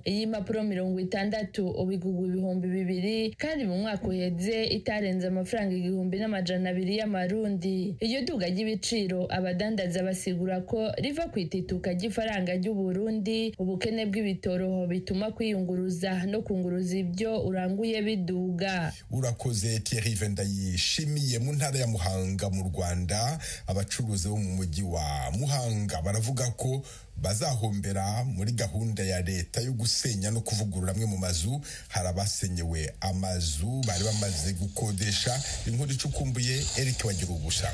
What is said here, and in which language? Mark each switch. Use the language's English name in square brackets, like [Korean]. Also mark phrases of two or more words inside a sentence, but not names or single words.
[Rundi] Iyi mpapuro 60 ubigurwa 2,000 kandi mu mwaka uheze itarenze amafaranga 1,200 y'amarundi. Iyo duga ry'ibiciro abadandaza basigura ko riva kwitituka ry'ifaranga ry'u Burundi, ubukene bw'ibitoro bituma kwiyunguruza no kunguruza ibyo uranguye biduga. Urakoze Thierry Vendayishimiye. [Kinyarwanda] Mu ntara ya Muhanga mu Rwanda, abacuruzi bo mu mujyi wa Muhanga baravuga ko bazahombera muri gahunda ya leta yo gusenya no kuvugurura amwe mu mazu. Hari abasenyewe amazu bari bamaze gukodesha. Inkuru icukumbuye Eric Wagirugusa.